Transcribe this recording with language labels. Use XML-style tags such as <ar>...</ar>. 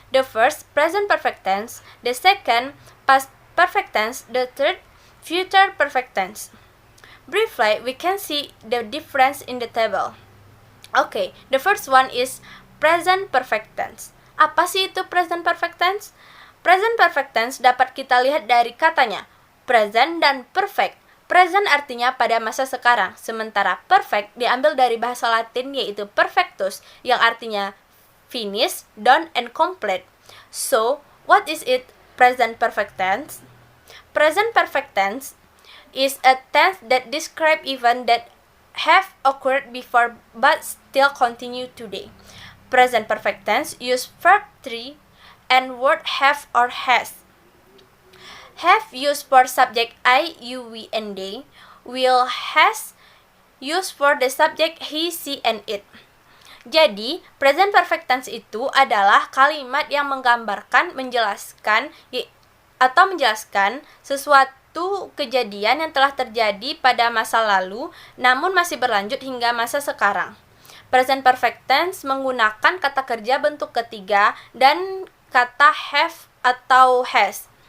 <en>The first, present perfect tense. The second, past perfect tense. The third, future perfect tense. Briefly, we can see the difference in the table. Okay, the first one is present perfect tense.</en> <id>Apa sih itu present perfect tense? Present perfect tense dapat kita lihat dari katanya present dan perfect. Present artinya pada masa sekarang, sementara perfect diambil dari bahasa Latin yaitu perfectus yang artinya</id> <en>finish, done, and complete. So, what is it present perfect tense? Present perfect tense is a tense that describe event that have occurred before but still continue today. Present perfect tense use verb 3 and word have or has. Have used for subject I, you, we, and they. Will has used for the subject he, she, and it.</en> <id>Jadi, present perfect tense itu adalah kalimat yang menggambarkan, menjelaskan sesuatu kejadian yang telah terjadi pada masa lalu, namun masih berlanjut hingga masa sekarang. Present perfect tense menggunakan kata kerja bentuk ketiga dan kata have atau has.</id>